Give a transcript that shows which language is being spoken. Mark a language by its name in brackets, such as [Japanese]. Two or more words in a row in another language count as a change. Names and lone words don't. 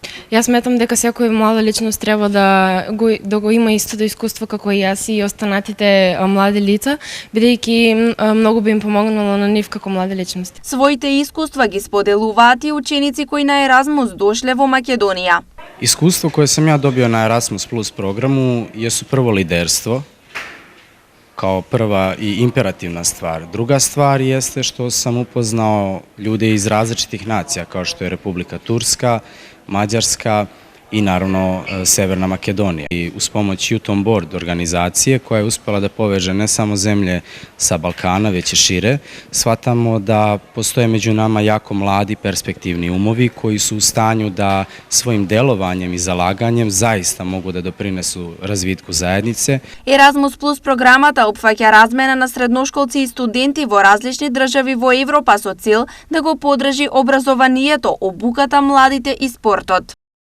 [Macedonian] Јас сметам дека секој млада личност треба да го има истото искуство како и јас и останатите млади лица, бидејќи многу би им помогнало на нив како млади личности. Своите искуства ги споделуваат и ученици кои на Еразмус дошле во Македонија. [Serbian] Искуство koje sam ja dobio na Erasmus Plus programu jesu prvo liderstvo, kao prva i imperativna stvar. Druga stvar jeste što sam upoznao ljude iz različitih nacija, kao što je Republika Turska, Mađarska i naravno Severna Makedonija. I uz pomoć Youth on Board organizacije koja je uspela da poveže ne samo zemlje sa Balkana, već i šire, shvatamo da postoje među nama jako mladi perspektivni umovi koji su u stanju da svojim delovanjem i zalaganjem zaista mogu da doprinesu razvitku zajednice. [Macedonian] Еразмус Плюс програмата опфаќа размена на средношколци и студенти во различни држави во Европа со цел да го поддржи образованието, обуката, младите и спортот.